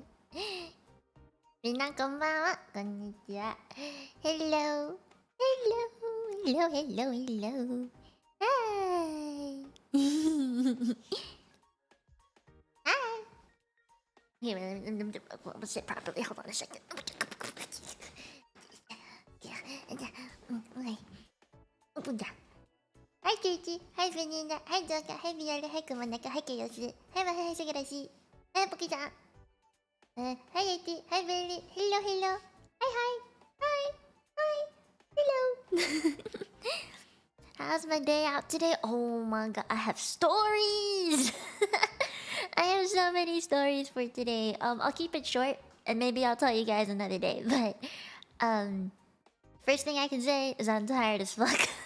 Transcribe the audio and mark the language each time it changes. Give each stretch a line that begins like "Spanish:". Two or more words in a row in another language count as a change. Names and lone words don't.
Japanese: みんなこんばんは。こんにちは。Hello!
English: Hello! Hello, hello, hello! Hi! Hi! Here, let me sit properly. Hold on a second. Okay. Hi, Kirchi. Hi, Vanina. Hi, Joka. Hi, Viola. Hi, Kumanaka. Hi, Kiyoshi. Hi, Mahai Sagarashi. Hi, Poki-chan. Hi, Eti. Hi, Berry. Hello, hello. Hi, hi. Hi. Hi. Hello. How's my day out today? Oh my god, I have stories. I have so many stories for today. I'll keep it short and maybe I'll tell you guys another day. But first thing I can say is I'm tired as fuck.